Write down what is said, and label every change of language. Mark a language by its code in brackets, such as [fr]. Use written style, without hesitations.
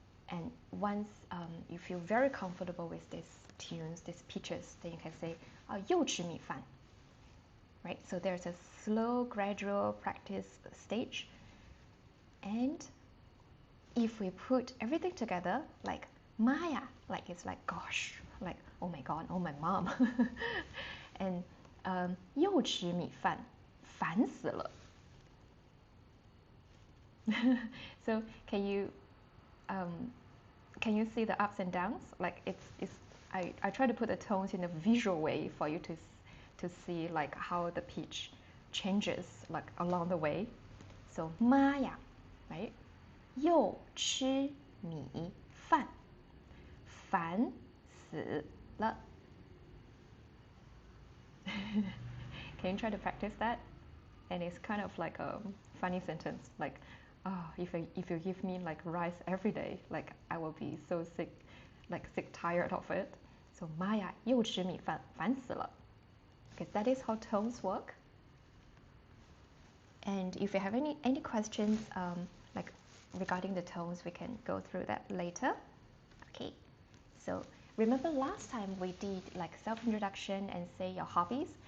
[en] And once you feel very comfortable with these tunes, these pitches, then you can say 又吃米饭. Right? So there's a slow, gradual practice stage. And if we put everything together, like Maya, like it's like gosh, like oh my god, oh my mom. [zh] And 又吃米饭, 烦死了. [en] So can you see the ups and downs? Like I try to put the tones in a visual way for you to see like how the pitch changes like along the way. [zh] So 妈呀, right? 又吃米饭, 烦死了. [en] Can you try to practice that? And it's kind of like a funny sentence, like, if you give me like rice every day, like I will be so sick, like tired of it. [zh] So 妈呀，又吃米饭，烦死了. [en] Because that is how tones work. And if you have any questions like regarding the tones, we can go through that later. Okay. So remember last time we did like self-introduction and say your hobbies.